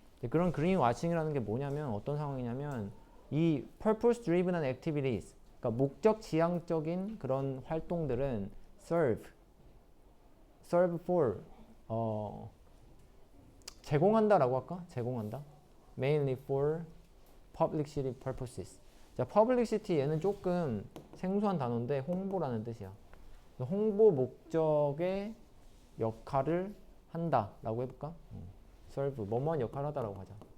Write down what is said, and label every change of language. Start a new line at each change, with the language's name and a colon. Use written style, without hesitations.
Korean: 그런 그린 와싱이라는 게 뭐냐면 어떤 상황이냐면 이
English: purpose driven activities,
Korean: 그러니까 목적 지향적인 그런 활동들은
English: serve for
Korean: 제공한다라고 할까? 제공한다.
English: mainly for publicity purposes.
Korean: 자, publicity 얘는 조금 생소한 단어인데 홍보라는 뜻이야. 홍보 목적의 역할을 한다라고 해볼까? serve, 뭐뭐한 역할을 하다라고 하자.